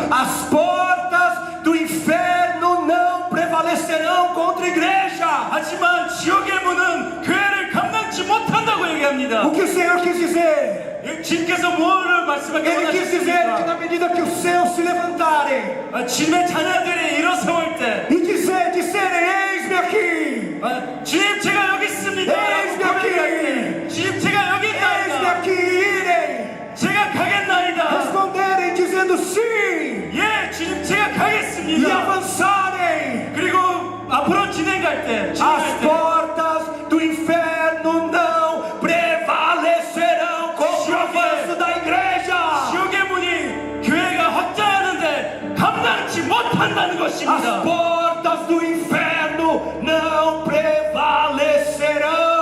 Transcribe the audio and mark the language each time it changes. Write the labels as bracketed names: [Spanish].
[Portuguese] As portas do inferno não prevalecerão contra a igreja. [Korean] 하지만 지옥의 문은 교회를 감당치 못한다고 얘기합니다. [Portuguese] O que o Senhor quis dizer? [Korean] 주님께서 뭐를 말씀하게 [Portuguese] Ele quis dizer que na [Korean] 원하셨습니까? [Portuguese] medida que os seus se levantarem [Korean] 주님의 자녀들이 일어설 때, [Portuguese] e disserem, eis-me aqui, [Korean] 주님 제가 여기 있습니다. [Portuguese] eis-me aqui, [Korean] 주님 제가 여기 [Portuguese] eis-me [Korean] 있나이다. [Portuguese] aqui, irem, [Korean] 제가 가겠나이다. [Portuguese] responderem dizendo sim [Korean] 예, 주님 제가 [Portuguese] e [Korean] 가겠습니다. [Portuguese] avançarem. [Korean] 그리고 앞으로 진행할 때, [Portuguese] As [Korean] 진행할 때 [Portuguese] portas do inferno não prevalecerão contra o avanço da igreja. [Korean] 지옥의 문이 교회가 확장하는데 감당치 못한다는 것입니다. [Portuguese] portas do inferno não prevalecerão